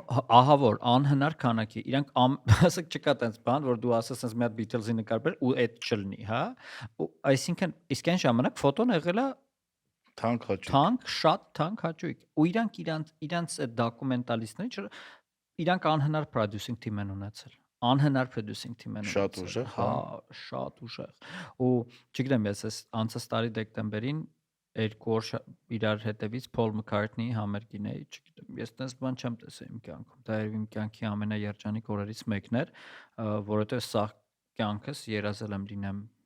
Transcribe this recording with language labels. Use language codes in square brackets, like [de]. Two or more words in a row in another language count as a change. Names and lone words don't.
[hy] Ահա որ անհնար քանակի իրանք ասեք չկա տենց բան որ դու ասես ասես մի հատ Beatles-ի նկար բեր ու այդ չլինի, հա։ Ու այսինքն իսկ այն ժամանակ ֆոտոն եղել է Թանկ հաճույք։ թանկ, շատ թանկ հաճույք։ Ու իրանք այդ դոկումենտալիստները իրանք անհնար [en] producing team [hy] են ունեցել։ Անհնար [en] producing team [hy] են ունեցել։ Շատ ուժեղ, հա, շատ ուժեղ։ Ու չգիտեմ, ես այս անցած տարի դեկտեմբերին 2 օր իրար հետևից Paul McCartney-ի համերգին էի, չգիտեմ, ես տես բան չեմ տեսել իմ կյանքում։ Դա իմ կյանքի ամենաերջանիկ օրերից մեկն էր, որովհետև սա կյանքս երազել եմ լինեմ